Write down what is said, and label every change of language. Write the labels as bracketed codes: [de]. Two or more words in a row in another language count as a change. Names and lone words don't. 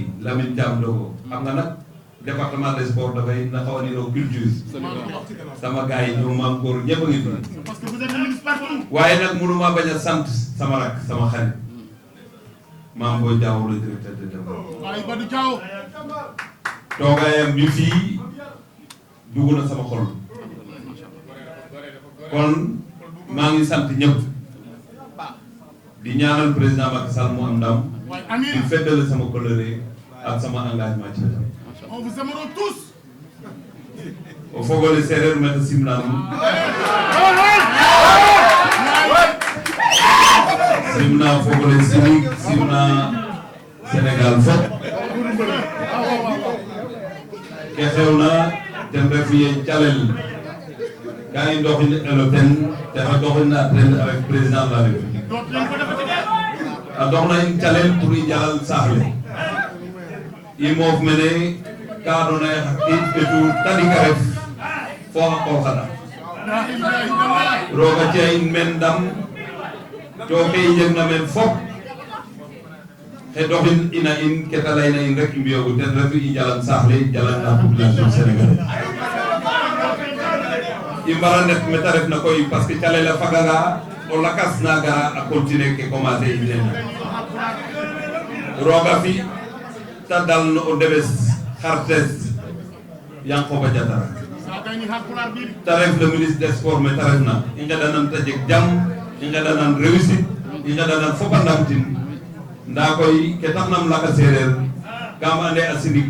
[wo] Lamine Thiam Dogo xam nga nag [fr] département des sports [wo] dafay na xaw a niroo culture sama gars yi ñoom maam góor ñëpp a ngi fi waaye nag mënuma bañ a sant sama rak sama xarit maam booy Diaw [fr] le directeur de développement [wo] toogaayam bi fii dugg na sama xol kon maa ngi sant ñëpp di ñaanal président Macky Sall mu am ndam di feddale sama coloré ak sama engagement ci wetam. [fr] On vous aimerons tous. [srr] O fogole séeréer meta simnam simna fogole sinig simna Sénégal fop ke xewna ten refu ye calel ka i ndoxin elo ten texa doxin a tren [fr] avec président de la République [srr] a doxna in calel pour i njalal saax le i moof mene ka andoona yee xa qiid ɓetu tadik a ref fo xa qoox xaɗa roog a ci'a in men ndam to ke i njegna meen fop xe doxin ina in ke ta layna in rek i mbi'oogu ten refu i njalan saax le jalan [fr] la population sénégalaise [srr] i mbara ndet meta refna koy [fr] parce que [srr] calel a faganga o lakas na gara a continuer ke commencer in nene roog a fi tadal no o ndeɓes xartes Yankhoba Diattara te ref [fr] le ministre des sports [srr] me te refna i ngeɗanan te jeg jam i ngeɗanan réussite i ngeɗanan fop a ndamtin nda koy ke taxnam laka sereer kam ande a sinig